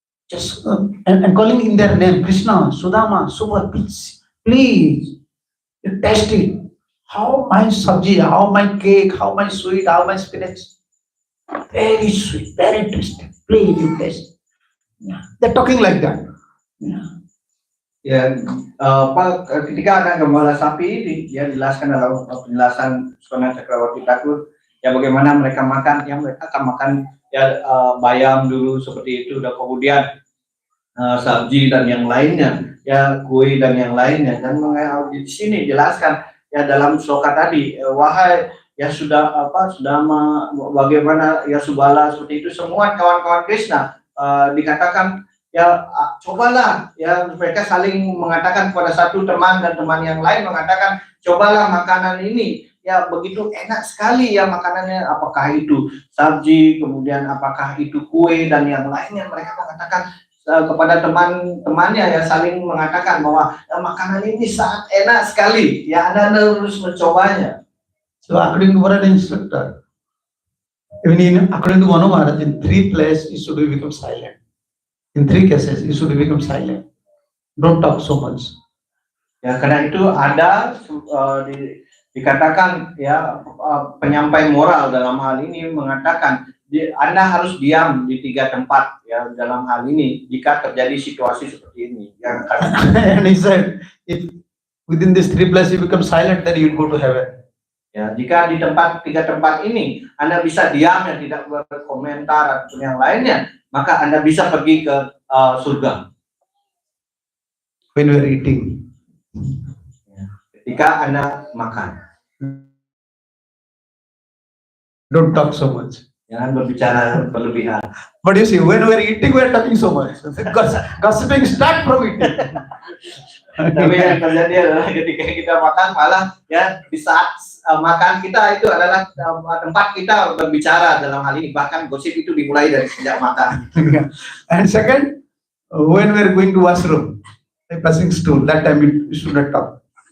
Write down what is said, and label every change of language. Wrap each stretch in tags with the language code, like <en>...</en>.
<en>Just and calling in their name, Krishna, Sudama, Subha, please, you taste it. How my sabji, how my cake, how my sweet, how my spinach. Very sweet, very tasty. Please, you taste. Yeah. They're talking like that. Yeah.</en> <id>Ya, ketika anak gembala sapi dia jelaskan dalam penjelasan Vishwanath Chakravarti Thakur ya bagaimana mereka makan, ya mereka akan makan ya bayam dulu seperti itu, dan kemudian sabji dan yang lainnya, ya kue dan yang lainnya. Dan di sini jelaskan ya dalam sloka tadi, wahai ya sudah bagaimana ya Subala seperti itu, semua kawan-kawan Krishna dikatakan ya cobalah, ya mereka saling mengatakan kepada satu teman dan teman yang lain mengatakan cobalah makanan ini, ya begitu enak sekali ya makanannya, apakah itu sabji, kemudian apakah itu kue dan yang lainnya. Mereka mengatakan kepada teman-temannya ya saling mengatakan bahwa makanan ini sangat enak sekali, ya Anda harus mencobanya.</id> <en>So according to what an instructor, even according to Manu Maharaj, in 3 places you should become silent. In 3 cases, you should become silent. Don't talk so much.</en> <id>Ya, karena itu ada dikatakan ya penyampai moral dalam hal ini mengatakan Anda harus diam di 3 tempat ya dalam hal ini jika terjadi situasi seperti ini. Ya,</id> <en>and he said, if within these 3 places you become silent, then you will go to heaven.</en> <id>Ya, jika di 3 tempat ini Anda bisa diam dan tidak berkomentar atau yang lainnya, maka Anda bisa pergi ke surga.</id> <en>When we are eating.</en> <id>Ketika Anda makan.</id> <en>Don't talk so much.</en> <id>Jangan berbicara berlebihan.</id> <en>But you see, when we're eating, we're talking so much. Gossiping start from eating.</en> <id>Tapi yang terjadi adalah ketika kita makan malah ya di saat makan kita itu adalah tempat kita berbicara dalam hal ini, bahkan gosip itu dimulai dari sejak makan.</id> <en>And second, when we're going to washroom, passing stool, that time we should not talk.</en>